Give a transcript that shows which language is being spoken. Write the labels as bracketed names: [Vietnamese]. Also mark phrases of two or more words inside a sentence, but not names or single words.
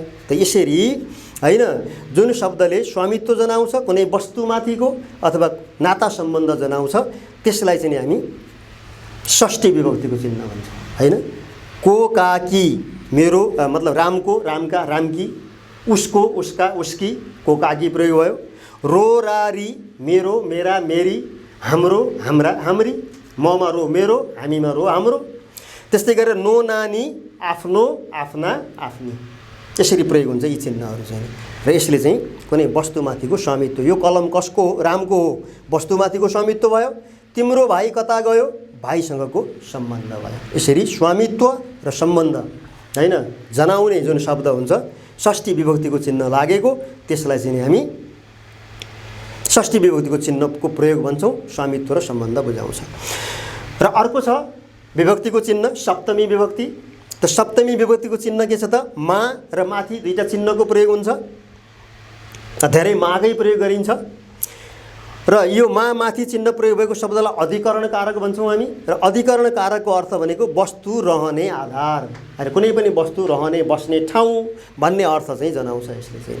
[Nepali] त यसरी होइन जुन शब्दले स्वामित्व जनाउँछ, कुनै वस्तुमाथिको अथवा नाता सम्बन्ध जनाउँछ, त्यसलाई चाहिँ हामी षष्ठी विभक्तिको चिन्ह भन्छौँ होइन। को, का, की मेरो मतलब रामको, रामका, रामकी, उसको, उसका, उसकी, को, का, की प्रयोग भयो। रो, रा, री मेरो, मेरा, मेरी, हाम्रो, हाम्रा, हाम्री, ममा रो मेरो, हामीमा रो हाम्रो। त्यस्तै गरेर नो, नानी आफ्नो, आफ्ना, आफ्नी, यसरी प्रयोग हुन्छ यी चिन्हहरू चाहिँ। र यसले चाहिँ कुनै वस्तुमाथिको स्वामित्व, यो कलम कसको हो, रामको हो, वस्तुमाथिको स्वामित्व भयो। तिम्रो भाइ कता गयो, भाइसँगको सम्बन्ध भयो। यसरी स्वामित्व र सम्बन्ध होइन जनाउने जुन शब्द हुन्छ षष्ठी विभक्तिको चिन्ह लागेको, त्यसलाई चाहिँ हामी षष्ठी विभक्तिको चिन्हको प्रयोग भन्छौँ, स्वामित्व र सम्बन्ध बुझाउँछ। र अर्को छ विभक्तिको चिन्ह सप्तमी विभक्ति। त सप्तमी विभक्तिको चिन्ह के छ त मा र माथि दुईटा चिन्हको प्रयोग हुन्छ। धेरै मागै प्रयोग गरिन्छ र यो मा माथि चिन्ह प्रयोग भएको शब्दलाई अधिकरण कारक भन्छौँ हामी। र अधिकरण कारकको अर्थ भनेको वस्तु, रहने आधार, कुनै पनि वस्तु रहने बस्ने ठाउँ भन्ने अर्थ चाहिँ जनाउँछ यसले चाहिँ।